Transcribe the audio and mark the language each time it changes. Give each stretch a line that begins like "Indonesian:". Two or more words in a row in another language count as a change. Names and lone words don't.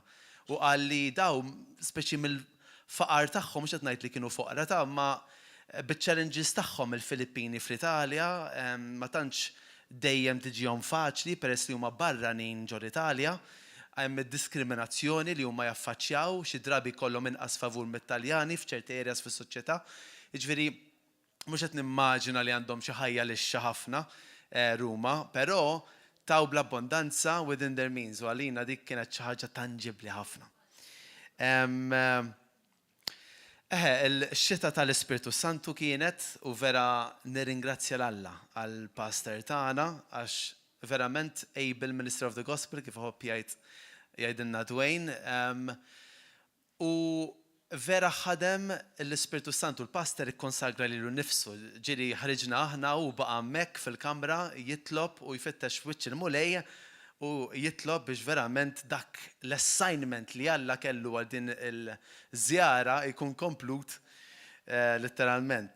Maltese: U qal li daw, speċi mill-faqar tagħhom, mhux qed ngħid li kienu foqra ta' ma bit-challenges tagħhom il-Filippini fl-Italja, ma tantx dejjem tiġihom faċli peress li huma barranin ġol Italja, hemm id-diskriminazzjoni li huma jaffaċċjaw, xi drabi jkollhom inqas favur mit-Taljani f'ċerti areas fis-soċjetà. Jiġifieri mhux qed nimmaġina li għandhom xi ħajja lixxa ħafna Ruma, però taw bl-abbondanza
English: within their means,
Maltese: u għalina dik kienet xi ħaġa tangibbli ħafna. Il-xita tal-Ispiritu Santu kienet u vera nirringrazzja l-Alla għall-pastor tagħna għax verament
English: able minister of the gospel
Maltese: kif ħobb jgħidilna Dwayne. U vera ħadem l-Ispiritu Santu l-pastor ikkonsagra lilu nnifsu. Ġieli ħriġna aħna u baqa' hemmhekk fil-kamra jitlob u jfittex wiċċ il-mulej u jitlob biex verament dak l-assignment li Alla kellu għal din il-żjara jkun komplut letteralment.